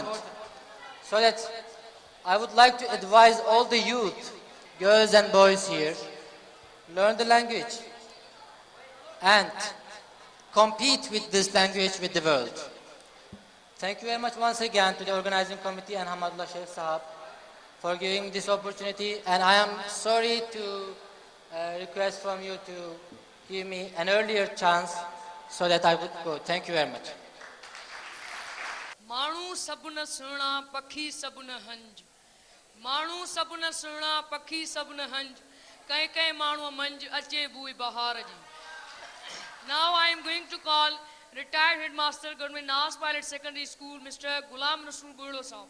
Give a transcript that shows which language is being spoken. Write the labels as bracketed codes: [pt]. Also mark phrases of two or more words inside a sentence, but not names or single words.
[en] So that I would like to advise all the youth, girls and boys here, learn the language and compete with this language with the world. Thank you very much once again to the organizing committee and Hamadullah Sheikh Sahab for giving me this opportunity, and I am sorry to request from you to give me an earlier chance so that I would go. Thank you very much. [sd] माण्हू सभु न सुहिणा पखी सभु न हंज माण्हू सभु न सुहिणा पखी सभु न हंज कंहिं कंहिं माण्हूअ मंझि अचे बूई बहार जी. [en] Now I am going to call retired headmaster Government Nas Pilot Secondary School Mr. Ghulam Rasul Gurur Sahab.